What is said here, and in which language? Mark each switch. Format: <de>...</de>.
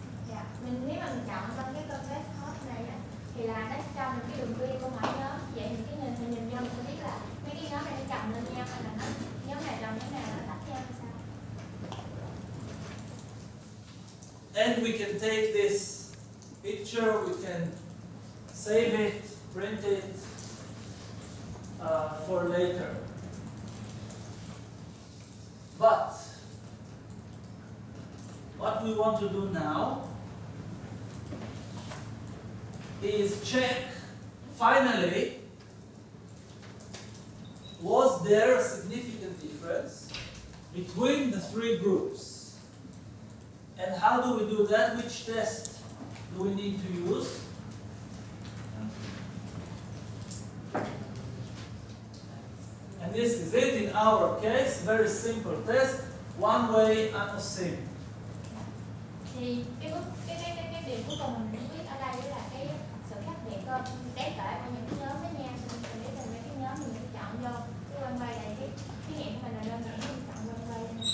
<vi>Dạ, nếu mà mình chọn trong cái convex hull này á, thì là nó cho mình cái đường biên của mỗi nhóm. Vậy thì cái mình nhìn vô mình sẽ biết là mấy cái nhóm này nó chồng lên nhau hay là nó nhóm này chồng nhóm nào nó tách nhau hay sao.</vi> <en>And we can take this picture, we can save it, print it for later. But what we want to do now is check, finally, was there a significant difference between the three groups? And how do we do that? Which test do we need to use? And this is it in our case, very simple test, one-way ANOSIM.</en> <vi>Thì cái điều cuối cùng mình muốn biết ở đây là cái sự khác biệt cơ đáng kể của những cái nhóm với nhau. Mình biết là mấy cái nhóm mình sẽ chọn vô cái one way này, cái thí nghiệm của mình là đơn giản mình chọn one way.</vi>